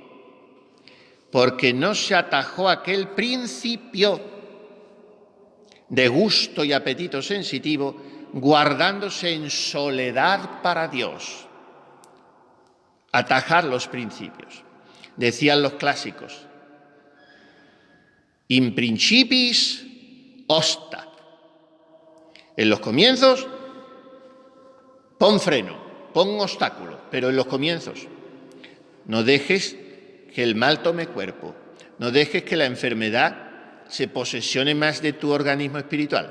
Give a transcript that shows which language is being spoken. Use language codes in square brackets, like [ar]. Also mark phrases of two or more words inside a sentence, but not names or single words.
[es] Porque no se atajó aquel principio de gusto y apetito sensitivo, guardándose en soledad para Dios. Atajar los principios. Decían los clásicos, [la] in principis osta. [es] En los comienzos, pon freno, pon obstáculo, pero en los comienzos no dejes que el mal tome cuerpo, no dejes que la enfermedad se posesione más de tu organismo espiritual.